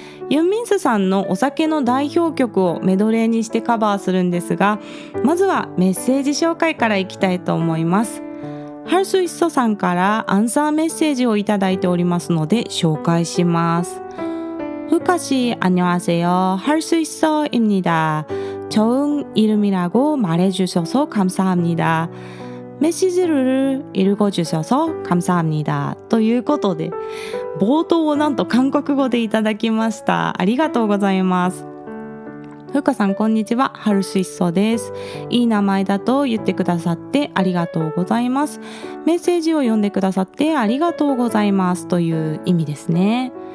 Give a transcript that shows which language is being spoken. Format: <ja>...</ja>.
<ja>ユンミンスさんのお酒の代表曲をメドレーにしてカバーするんですが、まずはメッセージ紹介からいきたいと思います。 할 수 있어さんからアンサーメッセージをいただいておりますので紹介します。</ja> <ko>후카씨 안녕하세요. 할 수 있어입니다. 처음 이름이라고 말해주셔서 감사합니다. 메시지를 읽어주셔서 감사합니다.</ko> <ja>ということで冒頭をなんと韓国語でいただきました。ありがとうございます。ふかさんこんにちは。할 수 있어です。いい名前だと言ってくださってありがとうございます。メッセージを読んでくださってありがとうございますという意味ですね。</ja>